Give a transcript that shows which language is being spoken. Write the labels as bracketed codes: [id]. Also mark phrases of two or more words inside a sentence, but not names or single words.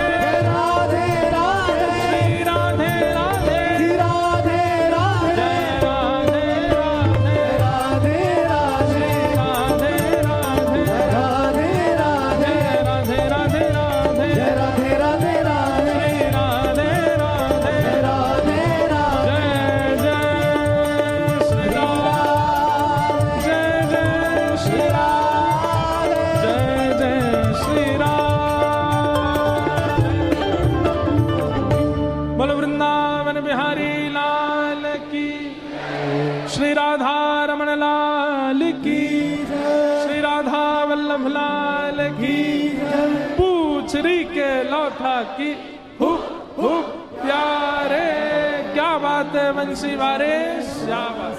[hi] राधे राधे, श्री राधे राधे, राधे राधे, जय राधे राधे, राधे राधे, श्री राधे राधे, राधे राधे, जय राधे राधे राधे, जय राधे राधे राधे, श्री राधे राधे, राधे राधे, जय जय श्री राम, जय जय श्री राम, जय जय श्री राम। बोलो वृंदावन बिहारी लाल की, श्री राधा रमण लाल की, श्री राधा वल्लभ लाल की, पूछरी के लौथा की, हुप हुप प्यारे, क्या बात है बंसी वारे, शाबाश।